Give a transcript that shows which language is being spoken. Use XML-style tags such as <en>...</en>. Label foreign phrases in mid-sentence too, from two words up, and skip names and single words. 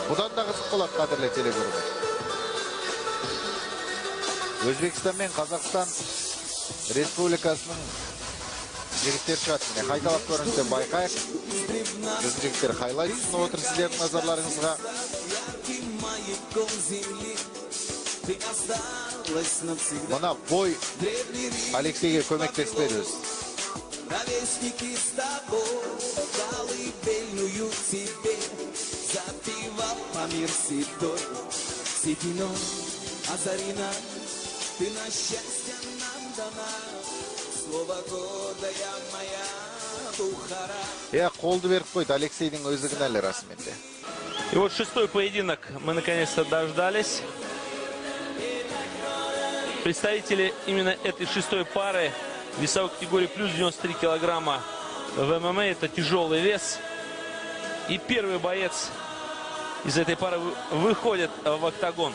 <kk>Бұдан да қызық болады, қадірлі телекөрермен. Өзбекстан мен Қазақстан Республикасының жігіттер шығады. Міне қайталап көріңіздер, байқайық. Біздің жігіттер хайлайт ұсынып отыр сіздердің назарларыңызға. Мына бой Алексейге көмектеспеді өзі.</kk> <ru>Ровесники с тобой, колыбельную тебе запевал по мир седой. Сединой озарена, ты на счастье нам дана, слово гордая моя Бухара.</ru> <kk>Қолды беріп қойды Алексейдің өзі кінәлі расымен де.</kk> <ru>И вот шестой поединок мы наконец-то дождались. Представители именно этой шестой пары весовой категории плюс 93 килограмма в ММА, это тяжелый вес. И первый боец из этой пары выходит в октагон.</ru>